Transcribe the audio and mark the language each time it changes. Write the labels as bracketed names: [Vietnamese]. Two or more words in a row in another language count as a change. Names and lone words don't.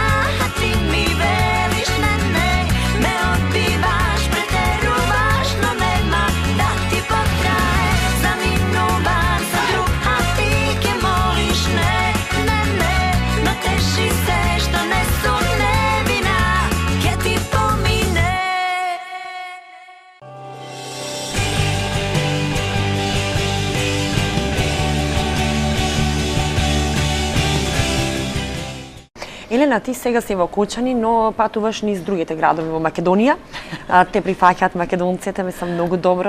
[Macedonian] А ти ми велиш не, не, ме одбиваш, претеруваш, но нема да ти потрае. Заминуван сам друг, а ти ќе молиш не, не, не, но теши се што не су невина, ќе ти помине. Елена, ти сега си во Кочани, но патуваш низ другите градови во Македонија. Те прифаќаат македонците, мислам многу добро.